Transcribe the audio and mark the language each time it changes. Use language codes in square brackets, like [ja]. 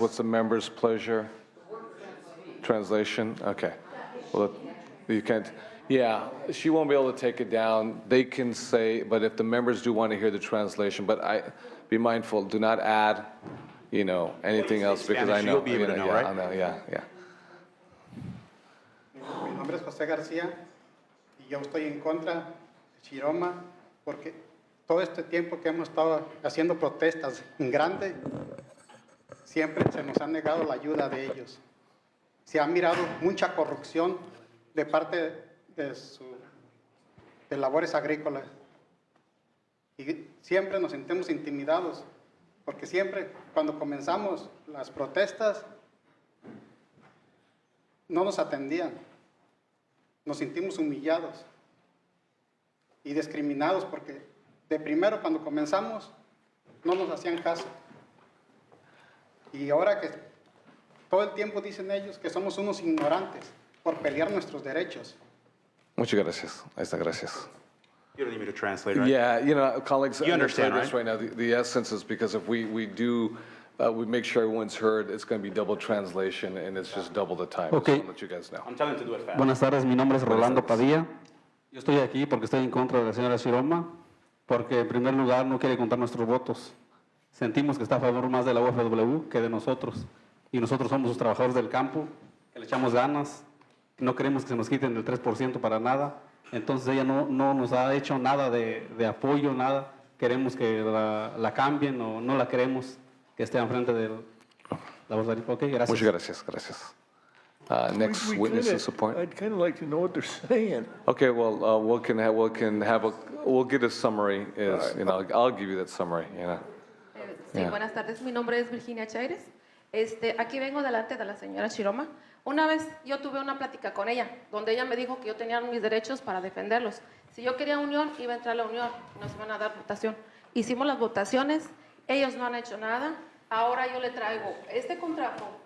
[en] what's the members' pleasure? Translation, okay. Well, you can't, yeah, she won't be able to take it down. They can say, but if the members do want to hear the translation, but be mindful, do not add, anything else because I Spanish, know. you'll be able to know, right? I know, yeah. [es] Mi nombre es José García y yo estoy en contra de Shiroma porque todo este tiempo que hemos estado haciendo protestas en grande, siempre se nos ha negado la ayuda de ellos. Se ha mirado mucha corrupción de parte de labores agrícolas y siempre nos sentimos intimidados porque siempre cuando comenzamos las protestas no nos atendían. Nos sentimos humillados y discriminados porque de primero cuando comenzamos no nos hacían caso. Y ahora que todo el tiempo dicen ellos que somos unos ignorantes por pelear nuestros derechos. Muchas gracias. Ahí está, gracias. [en] You don't need me to translate, right? Yeah, colleagues, You understand, this right now. The essence is because if we make sure everyone's heard, it's going to be double translation, and it's just double the time. Okay. So I'll let you guys know. I'm telling them to do it fast. [es] Buenas tardes, mi nombre es Rolando Buenas tardes. Padilla. Yo estoy aquí porque estoy en contra de la señora Shiroma, porque en primer lugar no quiere contar nuestros votos. Sentimos que está a favor más de la UFW que de nosotros. Y nosotros somos los trabajadores del campo, que le echamos ganas, no queremos que se nos quiten el 3% para nada. Entonces ella no nos ha hecho nada de apoyo, nada. Queremos que la cambien o no la queremos que esté enfrente de la voz. Ok, gracias. Muchas gracias. [en] Next witness in support. I'd kind of like to know what they're saying. Okay, well, we'll get a summary. I'll give you that summary. [es] Sí, buenas tardes. Mi nombre es Virginia Chaires. Aquí vengo delante de la señora Shiroma. Una vez yo tuve una plática con ella, donde ella me dijo que yo tenía mis derechos para defenderlos. Si yo quería unión, iba a entrar a la unión, nos iban a dar votación. hicimos las votaciones, ellos no han hecho nada. Ahora yo le traigo este contrato.